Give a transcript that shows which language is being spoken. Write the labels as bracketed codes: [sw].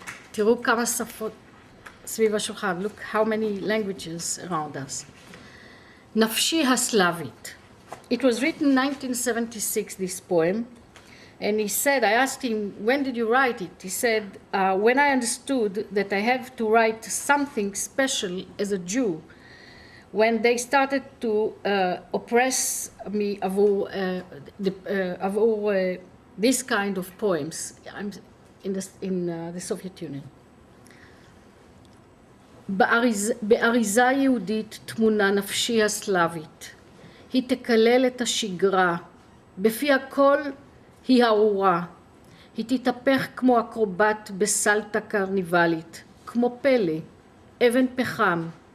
[he] תראו כמה שפות סביב השולחן. [en] Look how many languages around us. [he] נפשי הסלאבית. [en] It was written in 1976, this poem. And he said, I asked him, when did you write it? He said, when I understood that I have to write something special as a Jew, when they started to oppress me עבור this kind of poems in the Soviet Union. [he] באריזה יהודית תמונה נפשי הסלאבית. היא תקלל את השגרה. בפי הכל היא ארורה. היא תתהפך כמו אקרובט בסלטה קרניבלית, כמו פלא, אבן פחם.